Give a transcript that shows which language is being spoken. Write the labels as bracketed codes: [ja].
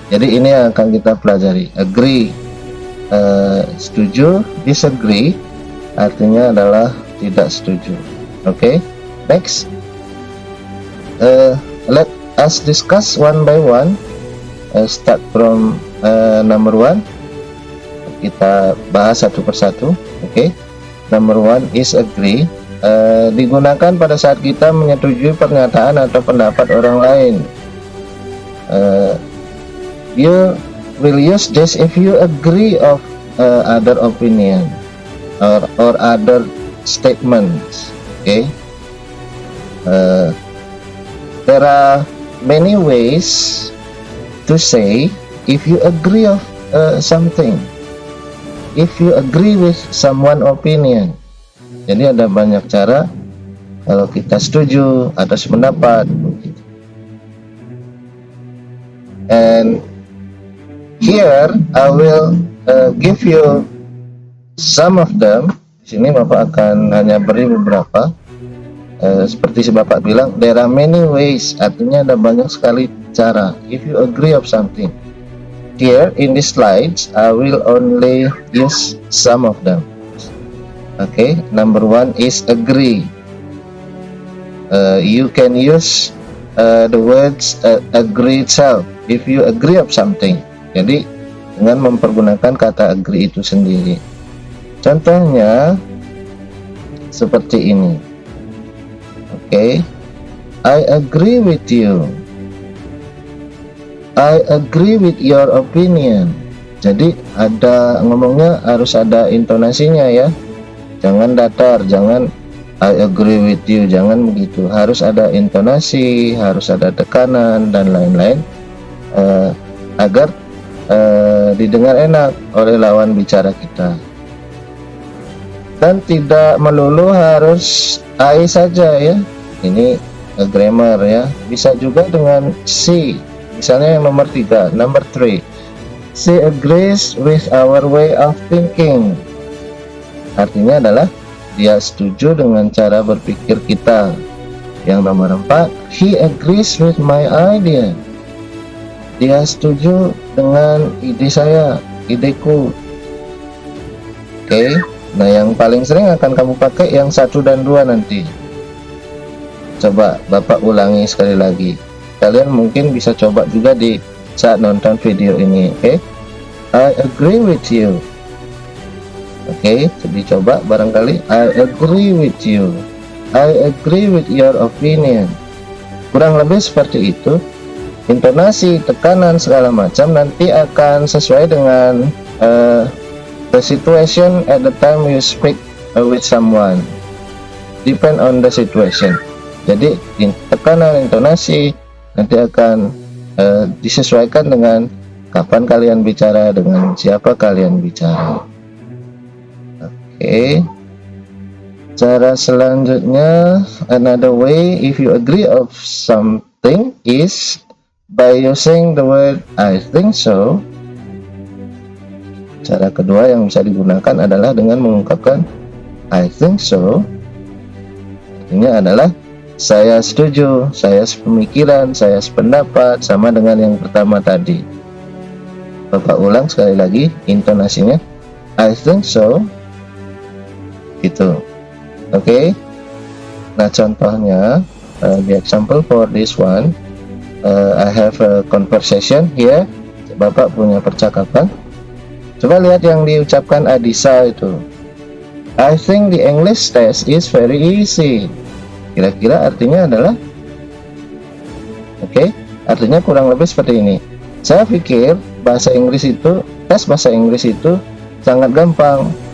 [id] Jadi ini yang akan kita pelajari. Agree setuju, disagree artinya adalah tidak setuju. [en] Okay, next. Let us discuss one by one. Start from number 1. [id] Kita bahas satu persatu. [en] Okay, number 1 is agree. [id] Digunakan pada saat kita menyetujui pernyataan atau pendapat orang lain. [en] You will use this if you agree of other opinion or other statements. Okay, there are many ways to say if you agree of something, if you agree with someone opinion. [id] Jadi ada banyak cara kalau kita setuju atas pendapat. [en] And here I will give you some of them. [id] Di sini Bapak akan hanya beri beberapa. Seperti si Bapak bilang, [en] there are many ways, [id] artinya ada banyak sekali cara. [en] If you agree of something. Here in these slides, I will only use some of them. Okay, number 1 is agree. You can use the words agree itself if you agree of something. [id] Jadi dengan mempergunakan kata agree itu sendiri. Contohnya seperti ini. [en] Okay, I agree with you. I agree with your opinion. [id] Jadi ada ngomongnya harus ada intonasinya ya. Jangan datar, jangan [en] I agree with you, [id] jangan begitu. Harus ada intonasi, harus ada tekanan dan lain-lain agar didengar enak oleh lawan bicara kita. Dan tidak melulu harus I saja ya. Ini grammar ya. Bisa juga dengan C. Misalnya yang nomor 3, number 3. [en] She agrees with our way of thinking. [id] Artinya adalah dia setuju dengan cara berpikir kita. Yang nomor 4, [en] he agrees with my idea. [id] Dia setuju dengan ide saya, ideku. Oke, nah yang paling sering akan kamu pakai yang 1 dan 2 nanti. Coba Bapak ulangi sekali lagi. Kalian mungkin bisa coba juga di saat nonton video ini. [en] Oke, I agree with you. [id] Oke, jadi coba barangkali [en] I agree with you. I agree with your opinion. [id] Kurang lebih seperti itu. Intonasi, tekanan segala macam nanti akan sesuai dengan [en] the situation at the time you speak with someone. Depend on the situation. [id] Jadi tekanan intonasi nanti akan disesuaikan dengan kapan kalian bicara, dengan siapa kalian bicara. Oke. Cara selanjutnya, [en] another way if you agree of something is by using the word I think so. [id] Cara kedua yang bisa digunakan adalah dengan mengungkapkan [en] I think so. [id] Artinya adalah saya setuju, saya sepemikiran, saya sependapat, sama dengan yang pertama tadi. Bapak ulang sekali lagi intonasinya, [en] I think so, [id] gitu. Oke. Nah, contohnya the example for this one, I have a conversation here. Bapak punya percakapan. Coba lihat yang diucapkan Adisa itu. [en] I think the English test is very easy. [id] Kira-kira artinya adalah, oke, artinya kurang lebih seperti ini. Saya pikir tes bahasa Inggris itu sangat gampang.